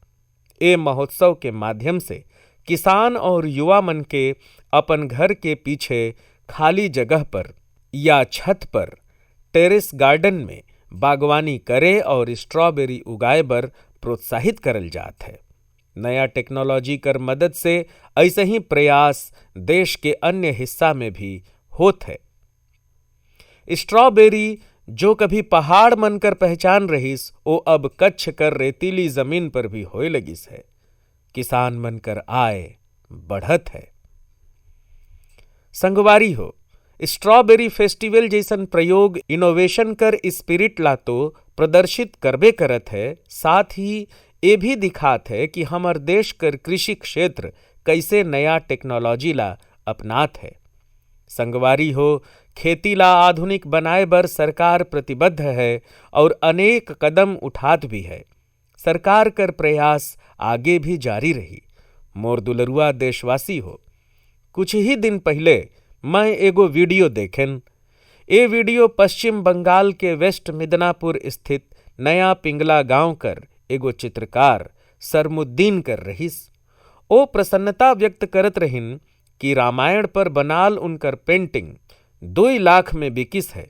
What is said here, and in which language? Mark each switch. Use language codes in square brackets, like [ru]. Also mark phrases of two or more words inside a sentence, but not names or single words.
[sgj] ए महोत्सव के माध्यम से किसान और युवा मन के अपन घर के पीछे खाली जगह पर या छत पर [en] terrace garden [sgj] में बागवानी करे और स्ट्रॉबेरी उगाए बर प्रोत्साहित करल जात है। नया टेक्नोलॉजी कर मदद से ऐसे ही प्रयास देश के अन्य हिस्सा में भी होत है। स्ट्रॉबेरी जो कभी पहाड़ मनकर पहचान रहीस ओ अब कच्छ कर रेतीली जमीन पर भी होए लगिस है। किसान मनकर आय बढ़त है। संगवारी हो, [en] strawberry festival [sgj] जैसन प्रयोग इनोवेशन कर स्पिरिट ला तो प्रदर्शित करबे करत है, साथ ही ये भी दिखात है कि हमर देश कर कृषि क्षेत्र कैसे नया टेक्नोलॉजी ला अपनात है। संगवारी हो, खेती ला आधुनिक बनाए बर सरकार प्रतिबद्ध है और अनेक कदम उठात भी है। सरकार कर प्रयास आगे भी जारी रही। मोर दुलरुआ देशवासी हो, कुछ ही दिन पहले मैं एगो वीडियो देखेन। ये वीडियो पश्चिम बंगाल के वेस्ट मिदनापुर स्थित नया पिंगला गांव कर एगो चित्रकार सरमुद्दीन कर रहीस। ओ प्रसन्नता व्यक्त करत रहिन कि रामायण पर बनाल उनकर पेंटिंग 2 लाख में बिकिस है।